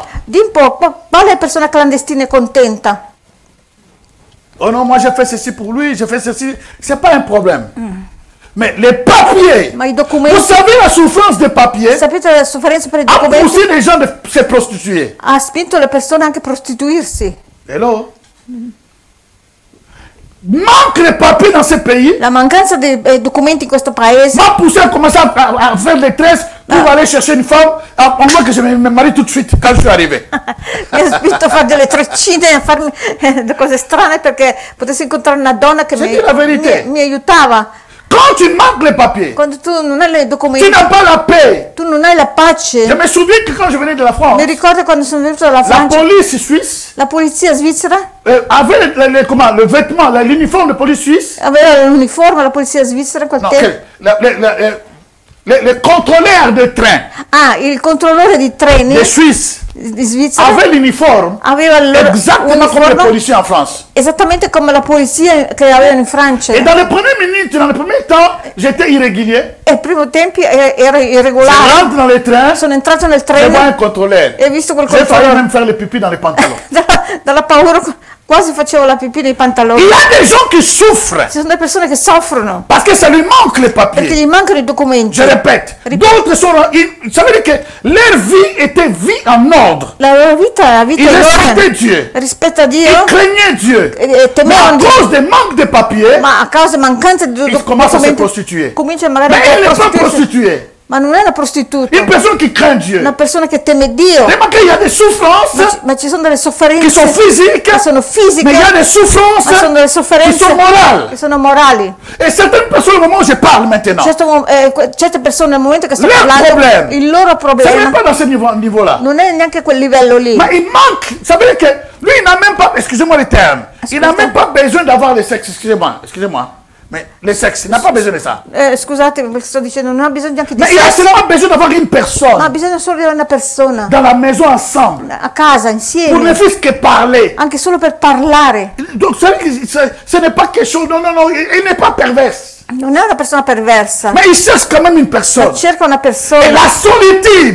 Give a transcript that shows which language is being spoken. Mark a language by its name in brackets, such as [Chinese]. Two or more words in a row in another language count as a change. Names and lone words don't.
[Italian] Di un po', quale persona clandestina è contenta? [French] Oh non, moi j'ai fait ceci pour lui, j'ai fait ceci. C'est pas un problème. Mais les papiers, [Italian] Ma i [French] vous [Italian] documenti, [French] savez la souffrance des papiers [Italian] sapete la sofferenza per i [French] a [Italian] documenti? [French] poussé les gens de se prostituer. [Italian] Ha spinto le persone anche a prostituirsi. [French] Hello? Manque les papiers dans ce pays, [Italian] La mancanza di documenti in questo paese [French] m'a poussé à commencer à faire des tresses pour aller chercher une femme. On voit que je me marie tout de suite quand je suis arrivé. [Italian] mi ha spinto a fare delle treccine, a farmi delle cose strane perché potessi incontrare una donna che [French] C'est la vérité. [Italian] mi aiutava. [French] Quand tu manques les papiers, [Italian] Quando tu non hai i [French] tu [Italian] documenti, [French] n'as pas la paix. [Italian] tu non hai la [French] Je [Italian] pace. [French] me souviens que quand je venais de la France, [Italian] Mi ricordo quando sono venuta dalla [French] la [Italian] Francia, [French] police suisse [Italian] la polizia svizzera [French] avait comment, le vêtement, l'uniforme de police suisse. [Italian] aveva l'uniforme, la polizia svizzera in quel [French] Non, [Italian] tempo. [French] le contrôleur de train [Italian] Ah, il controllore di treni [French] de Suisse [Italian] di Svizzera [French] avait l'uniforme [Italian] aveva [French] exactement comme les [Italian] l'uniforme [French] policiers en France. [Italian] esattamente come la polizia che avevano in Francia. [French] Et dans les premières minutes, dans les premiers temps, j'étais irrégulier. [Italian] E ai primi tempi era [French] Je [Italian] irregolare. [French] rentre dans les trains, [Italian] Sono entrato nel [French] je vois un [Italian] treno [French] contrôleur. [Italian] e ho visto quel [French] J'ai failli [Italian] controllore. [French] même faire le pipi dans les pantalons. [Italian] Dalla paura quasi facevo la pipì nei pantaloni. [French] Il y a des gens qui souffrent [Italian] Ci sono delle persone che soffrono [French] parce que ça lui manque les [Italian] perché [French] papiers. [Italian] gli mancano i documenti. [French] Je répète, d'autres sont, ça veut dire que leur vie était vie en ordre. [Italian] La loro vita è la vita [French] Ils [Italian] in [French] respectaient [Italian] ordine. [French] Dieu. [Italian] Rispetto a [French] Ils [Italian] Dio, [French] craignaient Dieu. [Italian] e [French] Mais à [Italian] temevano Dio, [French] cause des manques de papiers, [Italian] ma a causa mancanza di [French] ils commencent à se [Italian] documenti [French] prostituer. [Italian] comincia magari [French] Mais elle [Italian] a [French] n'est pas [Italian] prostituirsi. [French] prostituée. [Italian] Ma non è una prostituta, [French] Une personne qui craint Dieu. [Italian] una persona che teme Dio. [French] Remarquez, il y a des souffrances [Italian] Ma ci sono delle [French] qui [Italian] sofferenze [French] sont physiques, [Italian] che sono fisiche, [French] mais il y a des souffrances [Italian] ma sono delle [French] qui [Italian] sofferenze [French] sont morales. [Italian] che sono morali. [French] Et certaines personnes, au moment où je parle maintenant, [Italian] Certe persone nel momento che sto [French] Leur [Italian] parlando, [French] problème. [Italian] il loro [French] ça n'est [Italian] problema [French] pas dans ce niveau-là. [Italian] non è neanche quel livello lì. [French] Mais il manque. Ça veut dire que lui, il n'a même pas, excusez-moi le terme, il n'a même pas besoin d'avoir le sexe, excusez-moi. Mais le sexe, il n'a pas besoin de ça. [Italian] Scusate, perché sto dicendo, non ha bisogno neanche di [French] Mais il a [Italian] sesso, [French] seulement besoin d'avoir une [Italian] ma ha [French] personne [Italian] bisogno solo di avere una persona [French] dans la maison ensemble [Italian] a casa, [French] pour ne [Italian] insieme, [French] fût-ce que parler. [Italian] anche solo per parlare. [French] Donc, ça veut dire que ce n'est pas quelque chose, non, il n'est pas perverse. [Italian] Non è una persona perversa, [French] Mais il cherche quand même une personne. [Italian] cerca una [French] Et [Italian] persona, [French] la solitude,